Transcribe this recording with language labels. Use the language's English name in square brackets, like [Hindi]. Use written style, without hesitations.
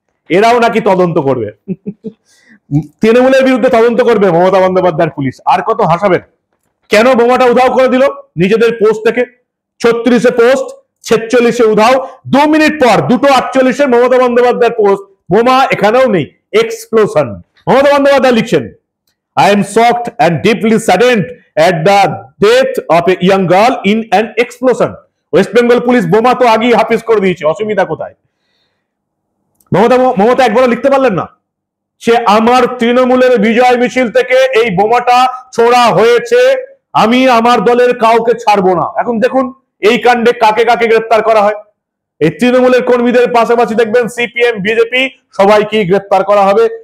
[Bangla] এরাও নাকি তদন্ত করবে, তৃণমূলের বিরুদ্ধে তদন্ত করবে মমতা বন্দ্যোপাধ্যায়ের পুলিশ। আর কত হাসাবেন? কেন বোমাটা উধাও করে দিল নিজেদের পোস্ট থেকে? 36-এ পোস্ট, 46-এ উধাও। 2 মিনিট পর 2:48-এ মমতা বন্দ্যোপাধ্যায়ের পোস্ট, বোমা এখানেও নেই, এক্সপ্লোশন। মমতা বন্দ্যোপাধ্যায় লিখছেন, [English] I am shocked and deeply saddened at the death of a young girl in an explosion. [Bangla] West Bengal police বোমা তো আগেই হাফিজ করে দিয়েছে, অসুবিধা কোথায়? মমতা একবারও লিখতে পারলেন না সে আমার তৃণমূলের বিজয় মিছিল থেকে এই বোমাটা ছোড়া হয়েছে, আমি আমার দলের কাউকে ছাড়বো না। এখন দেখুন এই কাণ্ডে কাকে কাকে গ্রেপ্তার করা হয়। এই তৃণমূলের কর্মীদের পাশাপাশি দেখবেন সিপিএম, বিজেপি সবাইকেই গ্রেপ্তার করা হবে।